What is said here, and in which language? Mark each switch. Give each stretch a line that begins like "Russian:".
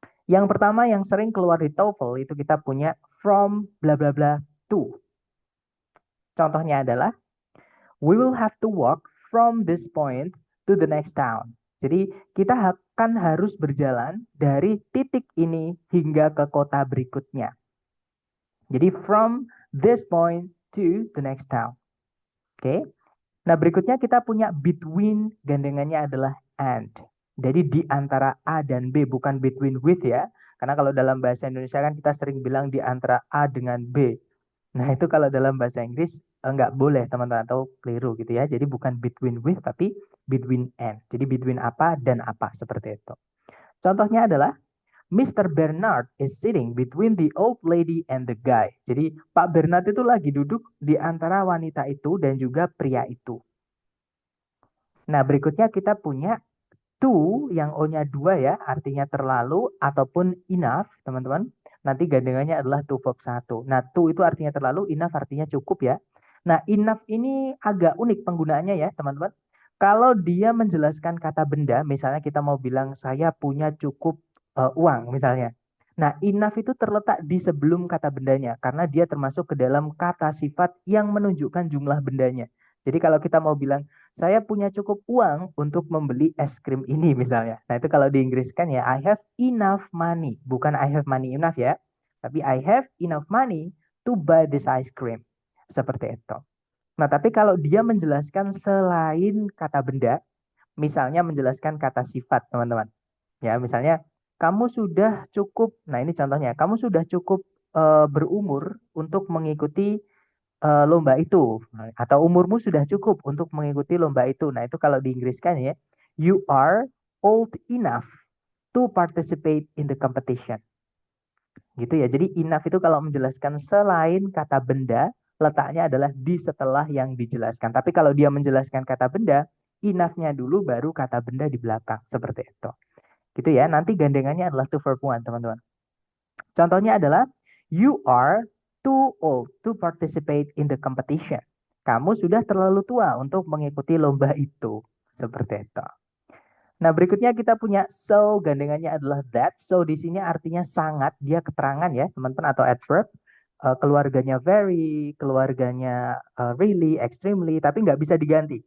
Indonesian: Yang pertama yang sering keluar di TOEFL itu kita punya from bla bla bla to. Contohnya adalah
English: we will have to walk from this point to the next town.
Indonesian: Jadi kita akan harus berjalan dari titik ini hingga ke kota berikutnya. Jadi
English: from this point to the next town.
Indonesian: Oke. Nah, berikutnya kita punya between, gandengannya adalah and. Jadi di antara A dan B, bukan between with ya. Karena kalau dalam bahasa Indonesia kan kita sering bilang di antara A dengan B. Nah, itu kalau dalam bahasa Inggris nggak boleh teman-teman atau keliru gitu ya. Jadi bukan between with tapi between and. Jadi between apa dan apa seperti itu. Contohnya adalah
English: Mr. Bernard is sitting between the old lady and the guy.
Indonesian: Jadi Pak Bernard itu lagi duduk di antara wanita itu dan juga pria itu. Nah, berikutnya kita punya to yang O-nya 2 ya, artinya terlalu ataupun enough, teman-teman. Nanti gandengannya adalah to verb 1. Nah, to itu artinya terlalu, enough artinya cukup ya. Nah, enough ini agak unik penggunaannya ya, teman-teman. Kalau dia menjelaskan kata benda, misalnya kita mau bilang saya punya cukup uang misalnya. Nah, enough itu terletak di sebelum kata bendanya karena dia termasuk ke dalam kata sifat yang menunjukkan jumlah bendanya. Jadi kalau kita mau bilang saya punya cukup uang untuk membeli es krim ini misalnya. Nah, itu kalau diinggriskan ya
English: I have enough money,
Indonesian: bukan
English: I have money enough
Indonesian: ya. Tapi
English: I have enough money to buy this ice cream.
Indonesian: Seperti itu. Nah, tapi kalau dia menjelaskan selain kata benda, misalnya menjelaskan kata sifat, teman-teman. Ya, misalnya kamu sudah cukup, nah ini contohnya, kamu sudah cukup berumur untuk mengikuti lomba itu, atau umurmu sudah cukup untuk mengikuti lomba itu. Nah, itu kalau diinggriskan ya,
English: you are old enough to participate in the competition.
Indonesian: Gitu ya. Jadi enough itu kalau menjelaskan selain kata benda, letaknya adalah di setelah yang dijelaskan. Tapi kalau dia menjelaskan kata benda, enough-nya dulu baru kata benda di belakang. Seperti itu. Gitu ya. Nanti gandengannya adalah to verb one, teman-teman. Contohnya adalah
English: You are too old to participate in the competition.
Indonesian: Kamu sudah terlalu tua untuk mengikuti lomba itu. Seperti itu. Nah, berikutnya kita punya so, gandengannya adalah that. So di sini artinya sangat, dia keterangan ya, teman-teman, atau adverb. Keluarganya very, keluarganya really, extremely, tapi nggak bisa diganti.